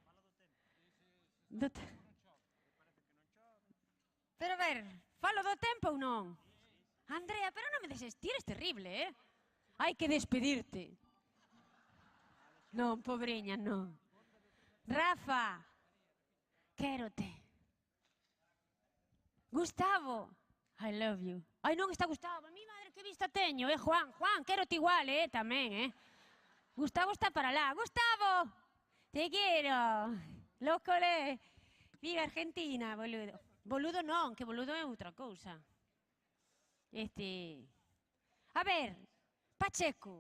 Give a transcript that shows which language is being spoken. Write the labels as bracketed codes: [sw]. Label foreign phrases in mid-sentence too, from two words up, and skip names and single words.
[gl] Pero a ver, falo do tempo ou non? Andrea, pero non me deixes, ti eres terrible, Hai que despedirte. Non, pobreña, non. Rafa, quérote. Gustavo, [en] I love you. [gl] Ai, non está Gustavo, [es] mi madre, [gl] que vista teño, Juan, quérote igual, tamén, Gustavo está para lá. Gustavo, te quero. Lócole. [es] Viva Argentina, boludo. [gl] Boludo non, que boludo é outra cousa. A ver, Pacheco.